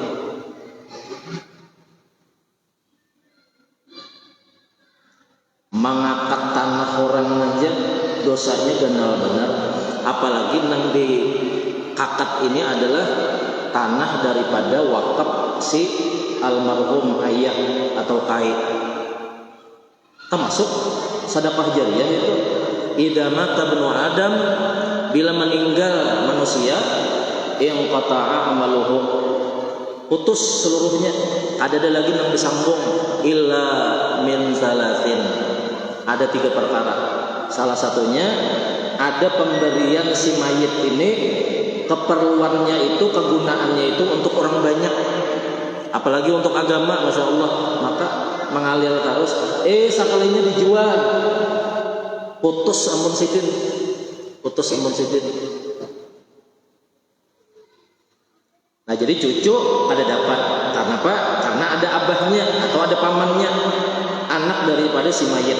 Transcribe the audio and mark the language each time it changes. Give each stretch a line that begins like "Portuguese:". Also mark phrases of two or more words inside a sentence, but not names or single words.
Banjar: Mengangkat tanah orang aja dosanya ganal benar, apalagi nang di kakak ini adalah tanah daripada wakaf si almarhum ayah atau kai. Termasuk sedekah jariyah itu
Arabic: idza mata ibnu adam,
Banjar: bila meninggal manusia yang
Arabic: qata'a amaluhu,
Banjar: putus seluruhnya, ada lagi yang disambung
Arabic: illa min salasin,
Banjar: ada 3 perkara. Salah satunya ada pemberian si mayit ini keperluannya itu, kegunaannya itu untuk orang banyak, apalagi untuk agama,
Arabic: masya Allah,
Banjar: maka mengalir terus. Sekalinya dijual, putus ampun sidin, putus ampun sidin. Nah jadi cucu ada dapat karena apa? Karena ada abahnya atau ada pamannya, anak daripada si mayit.